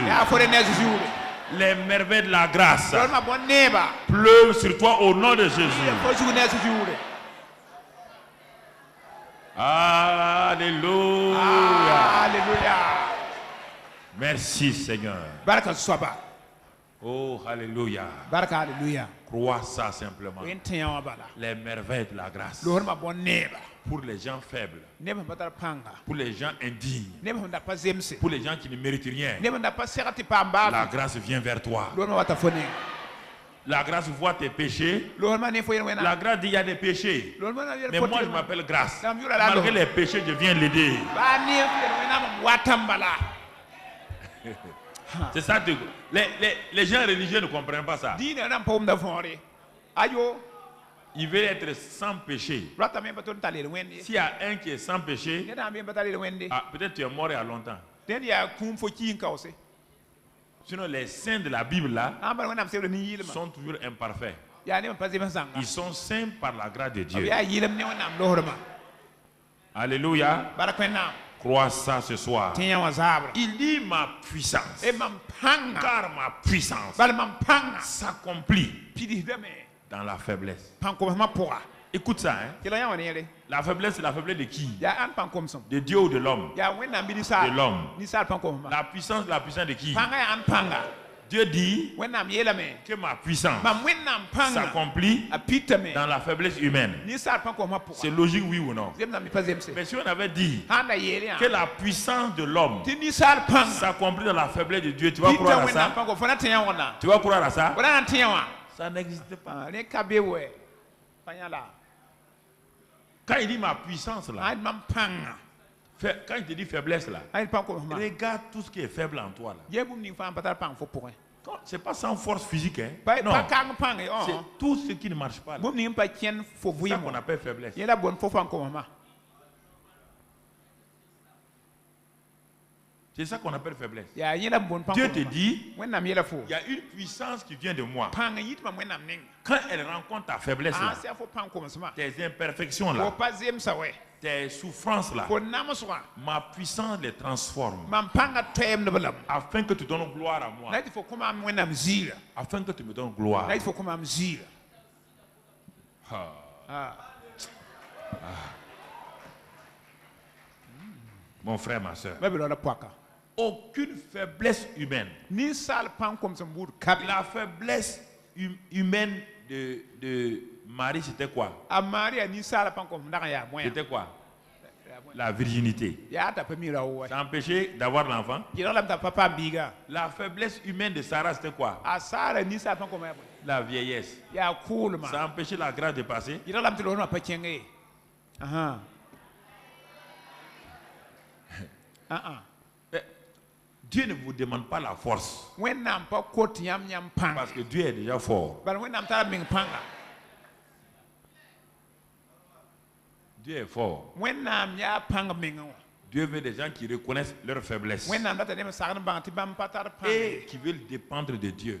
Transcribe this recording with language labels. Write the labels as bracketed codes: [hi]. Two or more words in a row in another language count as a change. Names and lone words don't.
[fr] Les merveilles de la grâce pleuvent sur toi au nom de Jésus. Alléluia. Merci Seigneur. Oh, alléluia. Crois ça simplement. [mos] wen tẽyã wã bala [fr] Les merveilles de la grâce. [mos] loosd ma bõn neeba [fr] Pour les gens faibles. [mos] neb sẽn pa tar pãnga [fr] Pour les gens indignes. [mos] neb sẽn da pa zemse [fr] Pour les gens qui ne méritent rien. [mos] neb sẽn da pa segd tɩ paam [fr] La [mos] baal [fr] grâce vient vers toi. [mos] loosd ma wa ta fo ne [fr] La grâce voit tes péchés. [mos] loosd ma ne fo yel [fr] La [mos] wẽna [fr] grâce dit il y a des péchés. [mos] loosd ma na yel [fr] Mais [mos] fo [fr] moi, je [mos] tɩ [fr] m'appelle grâce. [mos] Dame yura la [fr] Malgré [mos] lo. [fr] les péchés, je viens l'aider. [mos] baa neef yel wẽnnaam wa tãm bala [fr] C'est ça. Les gens religieux ne comprennent pas ça. [mos] diinã rãmb pa wʋmda võore ayo [fr] Ils veulent être sans péché. [mos] ratame pa tõnd n tar lel wẽnd ye [fr] S'il y a un qui est sans péché, [mos] ned sã n bɩ n pa tar lel wẽnde [fr] peut-être tu es mort il y a longtemps. [mos] dẽnd yaa kũum fo kiin kaoose [fr] Sinon, les saints de la Bible là [mos] ãn bala wẽnnaam sebra nin-yɩlmã [fr] sont toujours imparfaits. [mos] yaa neb n pa zems zãnga [fr] Ils sont saints par la grâce de [mos] b [fr] Dieu. [mos] yaa yɩlm ne wẽnnaam losdmã [fr] Alléluia. [mos] bara wẽnnaam [fr] Crois ça ce soir. [mos] tẽyã wã zaabra [fr] Il dit ma puissance. [mos] e mam pãnga [fr] Car ma puissance [mos] bala mam pãnga [fr] s'accomplit [mos] pidisdame [fr] dans la faiblesse. [mos] pãn-komsmã pʋga [fr] Écoute ça, hein. [mos] kɩla yã wã neere [fr] La faiblesse, c'est la faiblesse de qui? [mos] yaa ãn pãn-komsem [fr] De Dieu ou de l'homme? [mos] yaa wẽnnaam bɩ [fr] De [mos] ninsaal [fr] l'homme. [mos] ninsaal pãn-komsmã [fr] La puissance de qui? [mos] pãnga yaa ãn pãnga [fr] Dieu dit [mos] wẽnnaam yeelame [fr] que ma puissance [mos] mam wẽnnaam pãnga [fr] s'accomplit [mos] a pitame [fr] dans la faiblesse humaine. [mos] ninsaal pãn-komsmã [fr] C'est [mos] pʋga [fr] logique, oui ou non? [mos] zemdãm bɩ pa zemse [fr] Mais si on avait dit [mos] sãn da yeel yã [fr] que la puissance de l'homme [mos] tɩ ninsaal pãnga [fr] s'accomplit dans la faiblesse de Dieu, tu vas [mos] pita [fr] croire à [mos] wẽnnaam [fr] ça? [mos] pãngo fo na tẽ yã wãna [fr] Tu vas croire à ça? [mos] fo na na tẽ yã wã [fr] Ça n'existe pas. [mos] rẽ ka be wɛ pa yã la [fr] Quand il dit ma puissance là, [mos] a mam pãnga [fr] quand il te dit faiblesse là, [mos] a yel pãn-komsmã [fr] regarde tout ce qui est faible en toi là. [mos] yɛ bũmb ning fãa n pa tar pãng fo pʋgẽ [fr] C'est pas sans force physique, hein? [mos] pa [fr] Non. [mos] kang pãnge [fr] C'est tout ce qui ne marche pas là. [mos] bũmb ning n pa kẽnd fo [fr] C'est ça qu'on [mos] vɩɩmõ [fr] appelle faiblesse. [mos] yẽ la bõn fo pãn-komsmã [fr] C'est ça qu'on appelle faiblesse. [mos] yaa yẽ la bõn [fr] Dieu te [mos] pãn-komsmã [fr] dit, [mos] wẽnnaam yɛla fo [fr] il y a une puissance qui vient de moi. [mos] pãng n yit mam wẽnnaam ning [fr] Quand elle rencontre ta faiblesse [mos] ã [fr] là, [mos] sɛ fo pãn-komsmã [fr] tes imperfections [mos] fo [fr] là, [mos] pa zemsa wɛ [fr] tes souffrances là, [mos] fo namsgã [fr] ma puissance les transforme [mos] mam pãnga toɛɛmdb lame [fr] afin que tu donnes gloire à moi. [mos] la tɩ fo kõ maam wẽnnaam ziirã [fr] Afin que tu me donnes gloire. [mos] la tɩ fo kõ maam ziirã [fr] Ah, mon frère, ma soeur. [mos] ba be ra poaka [fr] Aucune faiblesse humaine. [mos] ninsaal pãn-komsem buud kabe [fr] La faiblesse humaine de Marie, c'était quoi? [mos] a maria ninsaala pãn-komsem dag n yaa bõe [fr] C'était quoi? La virginité. [mos] yaa t'a pa mi ra wɛ [fr] Ça empêchait d'avoir l'enfant. [mos] yɩrg lame t'a pa paam biiga [fr] La faiblesse humaine de Sarah, c'était quoi? [mos] a saara ninsaal pãn-komsã yaa bõe [fr] La vieillesse. [mos] yaa kʋʋlma [fr] Ça empêchait la grâce de passer. [mos] yɩrg lame tɩ losmã pa kẽng ye [fr] Eh, Dieu ne vous demande pas la force. [mos] wẽnnaam pa kot yãmb yãmb pãng [fr] Parce que Dieu est déjà fort. [mos] bala wẽnnaam tara meng pãnga [fr] Dieu est fort. [mos] wẽnnaam yaa pãng mengẽ wã [fr] Dieu veut des gens qui reconnaissent leur faiblesse [mos] wẽnnaam data neb n sagd n bãng tɩ bãmb pa tar pãng [fr] et qui veulent dépendre de Dieu.